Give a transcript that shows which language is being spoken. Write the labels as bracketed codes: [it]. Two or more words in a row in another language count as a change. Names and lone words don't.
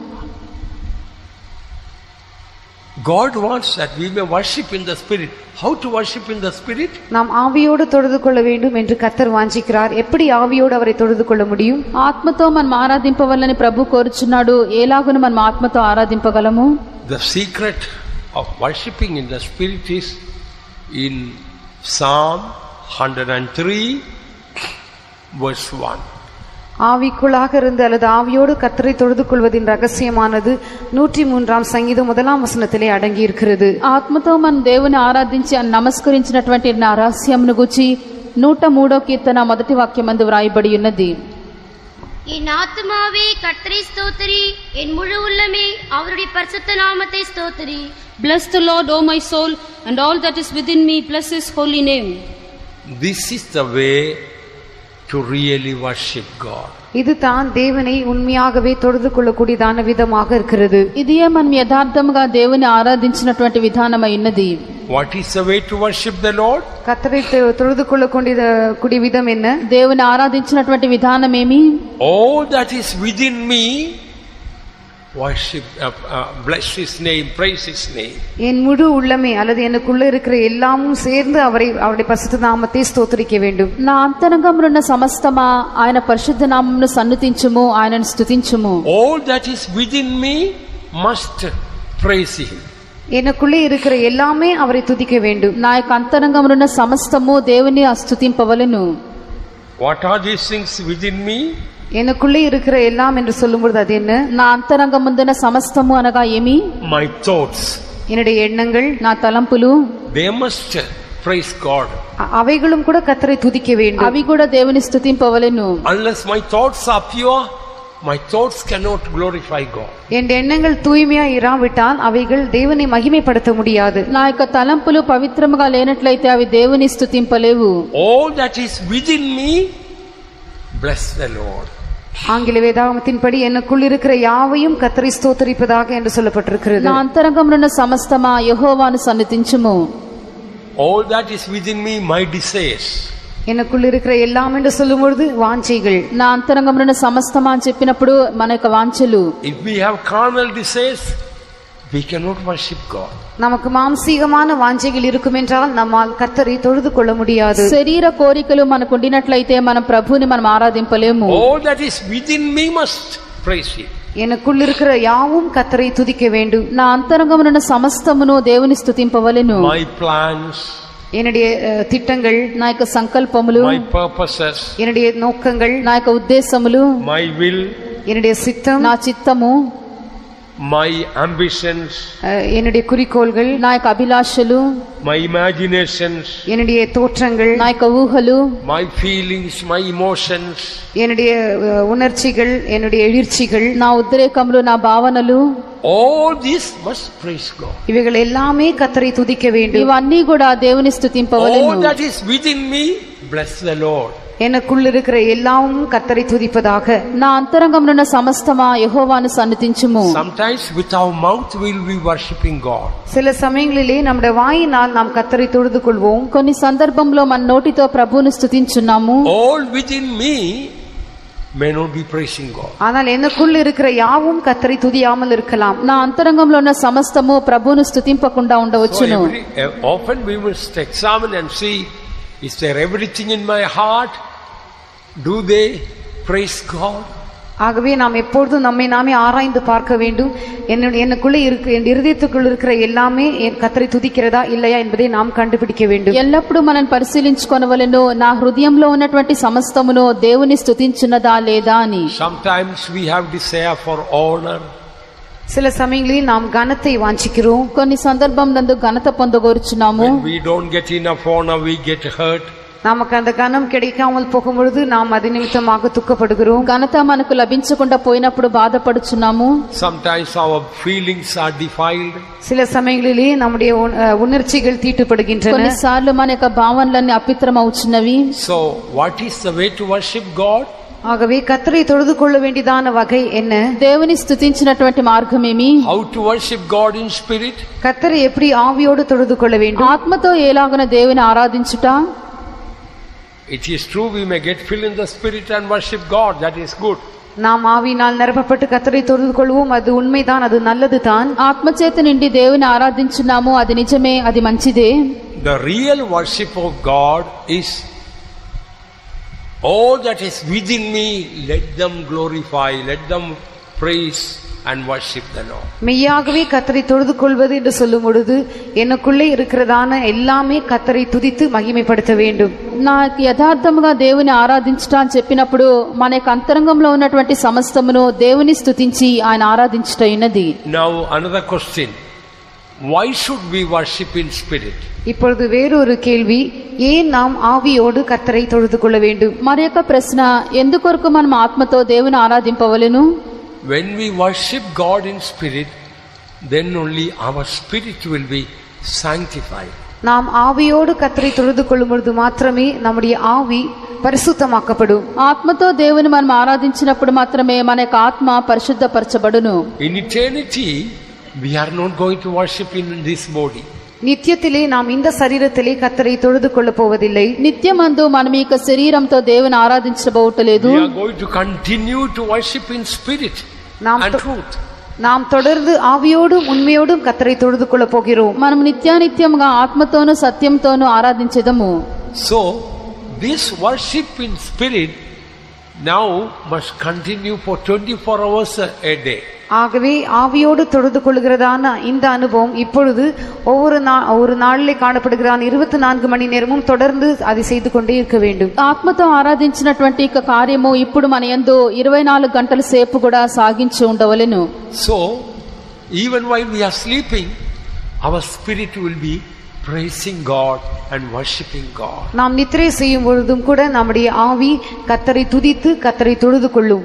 [en] God wants that we may worship in the spirit. How to worship in the spirit? [ta] நாம் ஆவியோடு தொழுது கொள்ள வேண்டும் என்று கர்த்தர் வாஞ்சிக்கிறார். எப்படி ஆவியோடு அவரை தொழுது கொள்ள முடியும்? [te] ఆత్మతో మనం ఆరాధింపవలని ప్రభు కోరుచున్నాడు. ఎలాగున మనం ఆత్మతో ఆరాధింపగలము? [en] The secret of worshiping in the spirit is in Psalm 103 verse 1. [ta] ஆவிக்குள்ளாக இருந்து அல்லது ஆவியோடு கர்த்தரை தொழுது கொள்வதின் ரகசியமானது 103 சங்கீதம் 1 அடங்கி இருக்கிறது. [te] ఆత్మతో మనం దేవుని ఆరాధించి నమస్కరించినటువంటి రహస్యమును గురించి 103వ కీర్తన మొదటి వాక్యమందు వ్రాయబడి ఉన్నది. [ta] என் ஆத்துமாவே கர்த்தரை ஸ்தோத்திரி, என் முழு உள்ளமே அவருடைய பரிசுத்த நாமத்தை ஸ்தோத்திரி. [en] Bless the Lord, O my soul, and all that is within me, bless his holy name. This is the way to really worship God. [ta] இது தான் தேவனை உண்மையாகவே தொழுது கொள்ளக்கூடியதான விதமாக இருக்கிறது. [te] ఇదియే మనం యథార్థముగా దేవుని ఆరాధించినటువంటి విధానమై ఉన్నది. [en] What is the way to worship the Lord? [ta] கர்த்தரை தொழுது கொள்ளக்கூடிய விதம் என்ன? [te] దేవుని ఆరాధించినటువంటి విధానం ఏమి? [en] All that is within me, worship, bless his name, praise his name. [ta] என் முழு உள்ளமே அல்லது எனக்குள்ள இருக்கிற எல்லாமும் சேர்ந்து அவருடைய பரிசுத்த நாமத்தை ஸ்தோத்திரிக்க வேண்டும். [te] నా అంతరంగమునున్న సమస్తమా ఆయన పరిశుద్ధ నామమును సన్నుతించుము, ఆయనను స్తుతించుము. [en] All that is within me must praise him. [ta] எனக்குள்ளே இருக்கிற எல்லாமே அவரை துதிக்க வேண்டும். [te] నా యొక్క అంతరంగమునున్న సమస్తము దేవుని స్తుతింపవలెను. [en] What are these things within me? [ta] எனக்குள்ளே இருக்கிற எல்லாம் என்று சொல்லும்போது அது என்ன? [te] నా అంతరంగముందున సమస్తము అనగా ఏమి? [en] My thoughts. [ta] என்னுடைய எண்ணங்கள், [te] నా తలంపులు, [en] They must praise God. [ta] அவைகளும் கூட கர்த்தரை துதிக்க வேண்டும். [te] అవి కూడా దేవుని స్తుతింపవలెను. [en] Unless my thoughts are pure, my thoughts cannot glorify God. [ta] என் எண்ணங்கள் தூய்மையா இராவிட்டால் அவைகள் தேவனை மகிமைப்படுத்த முடியாது. [te] నా యొక్క తలంపులు పవిత్రముగా లేనట్లయితే అవి దేవుని స్తుతింపలేవు. [en] All that is within me, bless the Lord. [ta] ஆங்கில வேதாகமத்தின்படி எனக்குள் இருக்கிற யாவையும் கர்த்தரை ஸ்தோத்திரிப்பதாக என்று சொல்லப்பட்டிருக்கிறது. [te] నా అంతరంగమునున్న సమస్తమా యెహోవాను సన్నిధించుము. [en] All that is within me, my desires. [ta] எனக்குள் இருக்கிற எல்லாம் என்று சொல்லும்போது வாஞ்சைகள். [te] నా అంతరంగమునున్న సమస్తమా అని చెప్పినప్పుడు మన యొక్క వాంఛలు. [en] If we have carnal desires, we cannot worship God. [ta] நமக்கு மாம்சீகமான வாஞ்சைகள் இருக்கும் என்றால் நம்மால் கர்த்தரை தொழுது கொள்ள முடியாது. [te] శరీర కోరికలు మనకు ఉండినట్లయితే మనం ప్రభువుని మనం ఆరాధింపలేము. [en] All that is within me must praise him. [ta] எனக்குள் இருக்கிற யாவும் கர்த்தரை துதிக்க வேண்டும். [te] నా అంతరంగమునున్న సమస్తమును దేవుని స్తుతింపవలెను. [en] My plans, [ta] என்னுடைய திட்டங்கள், [te] నా యొక్క సంకల్పములు, [en] my purposes, [ta] என்னுடைய நோக்கங்கள், [te] నా యొక్క ఉద్దేశములు, [en] my will, [ta] என்னுடைய சித்தம், [te] నా చిత్తము, [en] my ambitions, [ta] என்னுடைய குறிக்கோள்கள், [te] నా యొక్క అభిలాషలు, [en] my imaginations, [ta] என்னுடைய தோற்றங்கள், [te] నా యొక్క ఊహలు, [en] my feelings, my emotions, [ta] என்னுடைய உணர்ச்சிகள், என்னுடைய எழுச்சிகள், [te] నా ఉద్రేకములు, నా భావనలు, [en] all this must praise God. [ta] இவைகள் எல்லாமே கர்த்தரை துதிக்க வேண்டும். [te] ఇవన్నీ కూడా దేవుని స్తుతింపవలెను. [en] All that is within me, bless the Lord. [ta] எனக்குள் இருக்கிற எல்லாமும் கர்த்தரை துதிப்பதாக. [te] నా అంతరంగమునున్న సమస్తమా యెహోవాను సన్నిధించుము. [en] Sometimes with our mouth we will be worshiping God. [ta] சில சமயங்களிலே நம்முடைய வாயினால் நாம் கர்த்தரை தொழுது கொள்வோம். [te] కొన్ని సందర్భంలో మన నోటితో ప్రభువును స్తుతించున్నాము. [en] All within me may not be praising God. [ta] ஆனால் எனக்குள் இருக்கிற யாவும் கர்த்தரை துதியாமல் இருக்கலாம். [te] నా అంతరంగంలో ఉన్న సమస్తము ప్రభువును స్తుతింపకుండా ఉండవచ్చును. [en] Often we must examine and see, is there everything in my heart? Do they praise God? [ta] ஆகவே நாம் எப்பொழுதும் நம்மை நாமே ஆராய்ந்து பார்க்க வேண்டும். எனக்குள்ளே என் இருதயத்துக்குள் இருக்கிற எல்லாமே கர்த்தரை துதிக்கிறதா இல்லையா என்பதை நாம் கண்டுபிடிக்க வேண்டும். [te] ఎల్లప్పుడూ మనం పరిశీలించుకొనవలెను, నా హృదయంలో ఉన్నటువంటి సమస్తమును దేవుని స్తుతించున్నదా లేదా అని. [en] Sometimes we have desire for honor. [ta] சில சமயங்களில் நாம் கனத்தை வாஞ்சிக்கிறோம். [te] కొన్ని సందర్భం నందు ఘనత పొందగోరుచున్నాము. [en] When we don't get enough honor, we get hurt. [ta] நமக்கு அந்த கனம் கிடைக்காமல் போகும்பொழுது நாம் அது நிமித்தமாக துக்கப்படுகிறோம். [te] ఘనత మనకు లభించకుండా పోయినప్పుడు బాధపడుచున్నాము. [en] Sometimes our feelings are defiled. [ta] சில சமயங்களிலே நம்முடைய உணர்ச்சிகள் தீட்டுப்படுகின்றன. [te] కొన్నిసార్లు మన యొక్క భావనలన్నీ అపిత్రం అవుచున్నవి. [en] So what is the way to worship God? [ta] ஆகவே கர்த்தரை தொழுது கொள்ள வேண்டியதான வகை என்ன? [te] దేవుని స్తుతించినటువంటి మార్గం ఏమి? [en] How to worship God in spirit? [ta] கர்த்தரை எப்படி ஆவியோடு தொழுது கொள்ள வேண்டும்? [te] ఆత్మతో ఎలాగున దేవుని ఆరాధించుట. [en] It is true we may get filled in the spirit and worship God. That is good. [ta] நாம் ஆவியினால் நிரப்பப்பட்டு கர்த்தரை தொழுது கொள்வோம். அது உண்மைதான், அது நல்லதுதான். [te] ఆత్మచేత నిండి దేవుని ఆరాధించున్నాము, అది నిజమే, అది మంచిదే. [en] The real worship of God is all that is within me, let them glorify, let them praise and worship the Lord. [ta] மெய்யாகவே கர்த்தரை தொழுது கொள்வது என்று சொல்லும் பொழுது எனக்குள்ளே இருக்கிறதான எல்லாமே கர்த்தரை துதித்து மகிமைப்படுத்த வேண்டும். [te] నాకు యథార్థముగా దేవుని ఆరాధించుట అని చెప్పినప్పుడు మన యొక్క అంతరంగంలో ఉన్నటువంటి సమస్తమును దేవుని స్తుతించి ఆయన ఆరాధించుట ఉన్నది. [en] Now another question. Why should we worship in spirit? [ta] இப்பொழுது வேறொரு கேள்வி, ஏன் நாம் ஆவியோடு கர்த்தரை தொழுது கொள்ள வேண்டும்? [te] మరి యొక్క ప్రశ్న, ఎందుకొరకు మనం ఆత్మతో దేవుని ఆరాధింపవలెను? [en] When we worship God in spirit, then only our spirit will be sanctified. [ta] நாம் ஆவியோடு கர்த்தரை தொழுது கொள்ளும் பொழுது மாத்திரமே நம்முடைய ஆவி పరిశుద్ధమాக்கப்படும். [te] ఆత్మతో దేవుని మనం ఆరాధించినప్పుడు మాత్రమే మన యొక్క ఆత్మ పరిశుద్ధపరచబడును. [en] In eternity, we are not going to worship in this body. [ta] நித்தியத்திலே நாம் இந்த சரீரத்திலே கர்த்தரை தொழுது கொள்ள போவதில்லை. [te] నిత్యమందు మనం ఈ శరీరంతో దేవుని ఆరాధించబోవట్లేదు. [en] We are going to continue to worship in spirit and truth. [ta] நாம் தொடர்ந்து ஆவியோடும் உண்மையோடும் கர்த்தரை தொழுது கொள்ள போகிறோம். [te] మనం నిత్యానిత్యముగా ఆత్మతోను సత్యంతోను ఆరాధించెదము. [en] So this worship in spirit now must continue for 24 hours a day. [ta] ஆகவே ஆவியோடு தொழுது கொள்கிறதான இந்த அனுபவம் இப்பொழுது ஒரு நாளிலே காணப்படுகிறான் 24 மணி நேரமும் தொடர்ந்து அதை செய்து கொண்டே இருக்க வேண்டும். [te] ఆత్మతో ఆరాధించినటువంటి కార్యము ఇప్పుడు మన యందు 24 గంటల సేపు కూడా సాగించి ఉండవలెను. [en] So even while we are sleeping, our spirit will be praising God and worshiping God. [ta] நாம் நித்திரை செய்யும் பொழுதும் கூட நம்முடைய ஆவி கர்த்தரை துதித்து கர்த்தரை தொழுது கொள்ளும்.